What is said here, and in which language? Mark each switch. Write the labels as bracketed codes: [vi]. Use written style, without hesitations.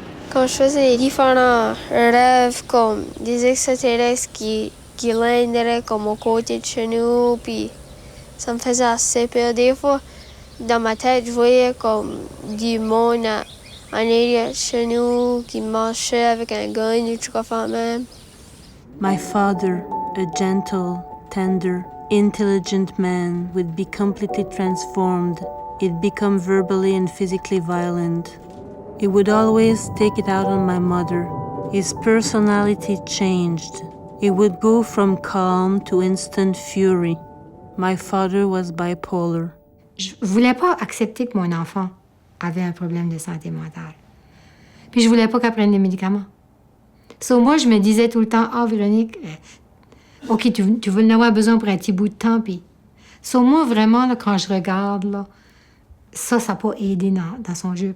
[fr] Quand je faisais les différents rêves comme des extraterrestres qui landeraient comme au côté de chez nous, puis ça me faisait assez peur. Des fois, dans ma tête, je voyais comme du monde en arrière de chez nous qui marchait avec un gun ou tout comme même. [en] My father, a gentle, tender, intelligent man, would be completely transformed. He'd become verbally and physically violent. He would always take it out on my mother. His personality changed. He would go from calm to instant fury. My father was bipolar. [fr] Je voulais pas accepter que mon enfant avait un problème de santé mentale. Puis je voulais pas qu'elle prenne des médicaments. Moi, je me disais tout le temps, Véronique, OK, tu veux en avoir besoin pour un petit bout de temps, puis... moi, vraiment, là, quand je regarde, là, ça n'a pas aidé dans son jeu.